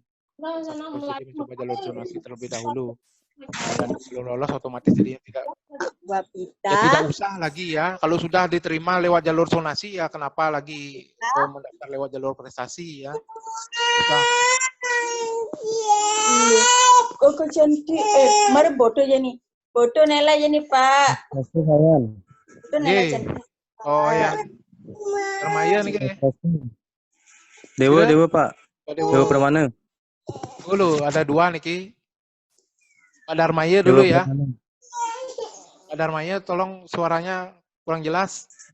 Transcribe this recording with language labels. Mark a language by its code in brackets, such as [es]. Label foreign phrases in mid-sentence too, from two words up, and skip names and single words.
[id] Jadi mencoba jalur zonasi terlebih dahulu. Dan belum lolos otomatis jadinya tidak usah lagi ya. Kalau sudah diterima lewat jalur zonasi ya kenapa lagi mendaftar lewat jalur prestasi ya. Kok cantik [ban] mari foto jani. Foto nela jani Pak. [id] Kasih sayang. [ban] Foto nela cantik. [id] Oh ya. Termaya nih kayaknya. Dewa Pak. Dewa Permana. Dulu ada dua nih Ki. Pak Darmaya dulu ya. Pak Darmaya tolong suaranya kurang jelas.